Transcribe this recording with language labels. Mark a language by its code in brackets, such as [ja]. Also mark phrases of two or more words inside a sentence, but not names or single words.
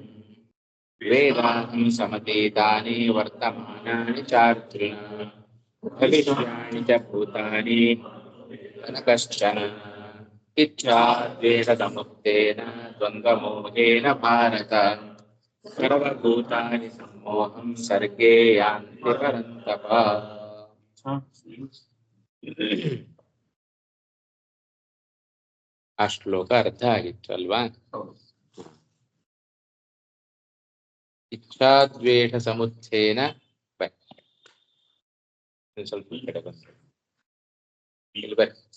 [sa] वेदाहं समतीतानि वर्तमानानि चार्जुन भविष्याणि च भूतानि न कश्चन। इच्छाद्वेषसमुत्तेन द्वन्द्वमोहेन भारत सर्वभूतानि सम्मोहं सर्गे यान्ति परन्तप। [kn] ಆ ಶ್ಲೋಕ ಅರ್ಥ ಆಗಿತ್ತು ಅಲ್ವಾ? [sa] ಇಚ್ಛಾದ್ವೇಷ ಸಮುತ್ಥೇನ [kn] ಬೈ ಸ್ವಲ್ಪ ಈ ಕಡೆ ಬಂದು ಇಲ್ಲಿ ಬರ್ರಿ.